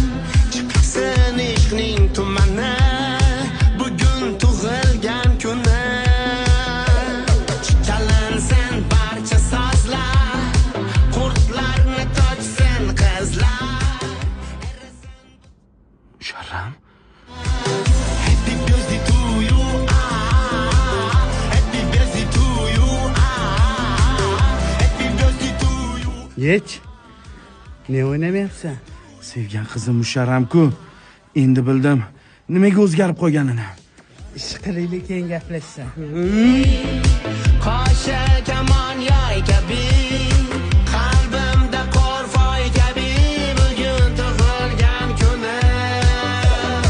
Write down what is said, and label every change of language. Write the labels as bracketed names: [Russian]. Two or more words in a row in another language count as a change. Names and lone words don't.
[Uzbek] Chiqsin ishqning tumani, bugun tug'ilgan kunim. Chalansin barcha sozlar, qurtlarni tochsin qizlar. Musharram? [English] Happy birthday to you. Happy birthday to you. Happy birthday to you. [Uzbek] Yech. Ne o'ynamayapsan? Sevgan qizim Musharram-ku. Endi bildim nimaga o'zgarib qolganini. Ish qilaylik, keyin gaplashsan. Qosha kamon yoy kabi, qalbimda qorfoy kabi, bugun tug'ilgan kunim.